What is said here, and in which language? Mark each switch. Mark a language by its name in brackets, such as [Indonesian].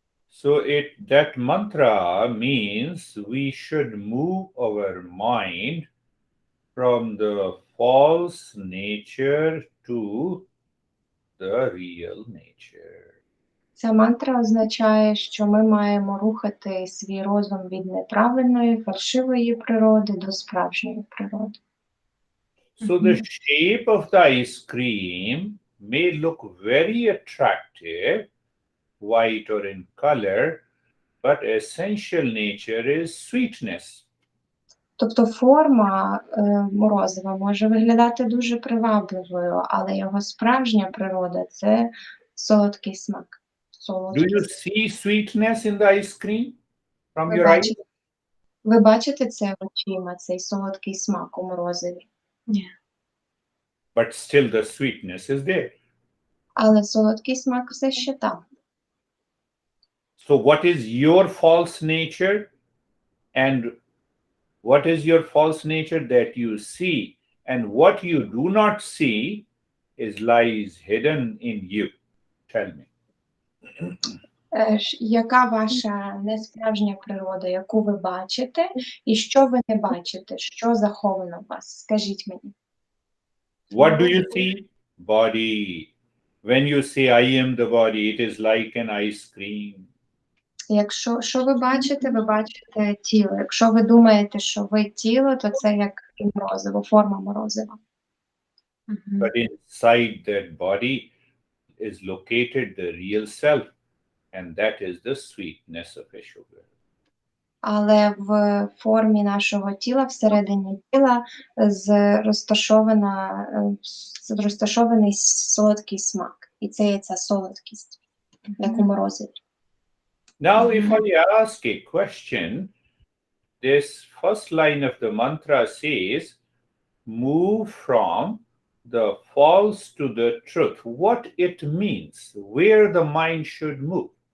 [English] So that mantra means we should move our mind from the false nature to the real nature. [Ukrainian] Ця мантра означає, що ми маємо рухати свій розум від неправильної, фальшивої природи до справжньої природи. [English] So the shape of the ice cream may look very attractive, white or in color, but essential nature is sweetness. [Ukrainian] Тобто форма морозива може виглядати дуже привабливою, але його справжня природа – це солодкий смак. [English] Do you see sweetness in the ice cream from your eyes? [Ukrainian] Ви бачите це очима, цей солодкий смак у морозиві? Ні. [English] But still the sweetness is there. [Ukrainian] Але солодкий смак все ще там. [English] So what is your false nature? And what is your false nature that you see? And what you do not see lies hidden in you. Tell me. [Ukrainian] Яка ваша несправжня природа, яку ви бачите, і що ви не бачите, що заховано в вас? Скажіть мені. [English] What do you see? Body. When you say I am the body, it is like an ice cream. [Ukrainian] Що ви бачите тіло. Якщо ви думаєте, що ви тіло, то це як морозиво, форма морозива. [English] But inside that body is located the real self, and that is the sweetness of a sugar. [Ukrainian] Але в формі нашого тіла, всередині тіла, розташована розташований солодкий смак. І це є ця солодкість, як у морозиві. [English] Now, if I ask a question, this first line of the mantra says, move from the false to the truth. What it means, where the mind should move.